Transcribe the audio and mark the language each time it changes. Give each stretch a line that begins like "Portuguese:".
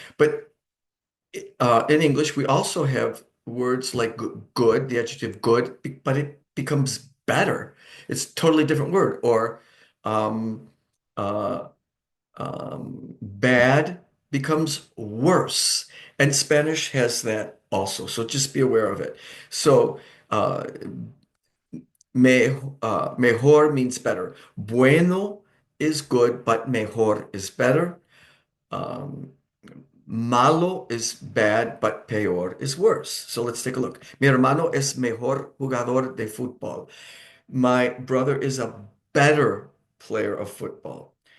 English: But in English, we also have words like good, the adjective good, but it becomes better. It's a totally different word. Or um, uh, bad becomes worse. And Spanish has that also. So just be aware of it. So uh, mejor means better. Bueno is good, but mejor is better. Um, Malo is bad, but peor is worse. So let's take a look.
Spanish: Mi hermano es mejor jugador de fútbol.
English: My brother is a better player of football.